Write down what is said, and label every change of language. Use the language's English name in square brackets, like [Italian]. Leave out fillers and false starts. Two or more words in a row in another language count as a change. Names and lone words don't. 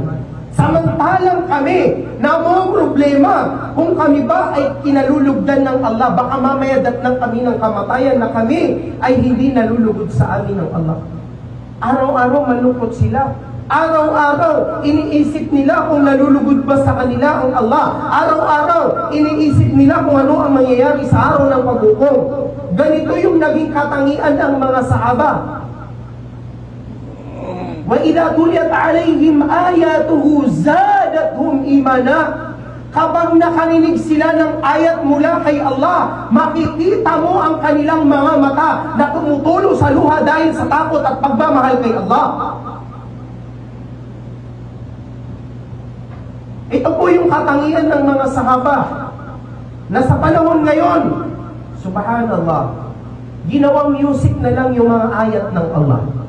[Filipino] Samantalang kami na mga problema, kung kami ba ay kinalulugdan ng Allah, baka mamaya datnang kami ng kamatayan na kami ay hindi nalulugod sa amin ng Allah. Araw-araw malungkot sila. Araw-araw iniisip nila kung nalulugod ba sa kanila ang Allah. Araw-araw iniisip nila kung ano ang mangyayari sa araw ng paghukom. Ganito yung naging katangian ng mga sahaba. [Arabic] وَإِذَا تُلِيَتْ عَلَيْهِمْ آيَاتُهُ زَادَتْهُمْ إِيمَانًا. [Filipino] Kapag nakarinig sila ng ayat mula kay Allah, makikita mo ang kanilang mga mata na tumutulo sa luha dahil sa takot at pagmamahal kay Allah. Ito po yung katangian ng mga sahaba na sa panahon ngayon, subhanallah, ginawang music na lang yung mga ayat ng Allah.